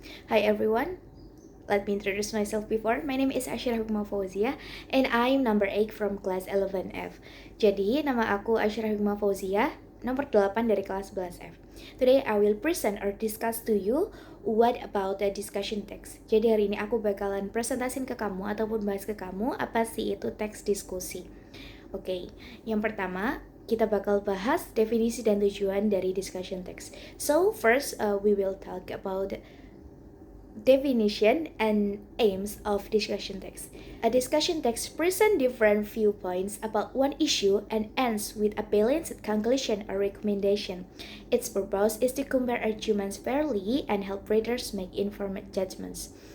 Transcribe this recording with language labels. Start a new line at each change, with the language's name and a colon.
English: Hi everyone, let me introduce myself before. My name is Asyirah Hikmah Fauzia and I'm number 8 from class 11F.
Indonesian: Jadi, nama aku Asyirah Hikmah Fauzia, nomor 8 dari kelas 11F.
English: Today I will present or discuss to you what about the discussion text.
Indonesian: Jadi hari ini aku bakalan presentasin ke kamu ataupun bahas ke kamu apa sih itu teks diskusi. Oke, yang pertama kita bakal bahas definisi dan tujuan dari discussion text.
English: So first we will talk about definition and aims of discussion text. A discussion text presents different viewpoints about one issue and ends with a balanced conclusion or recommendation. Its purpose is to compare arguments fairly and help readers make informed judgments.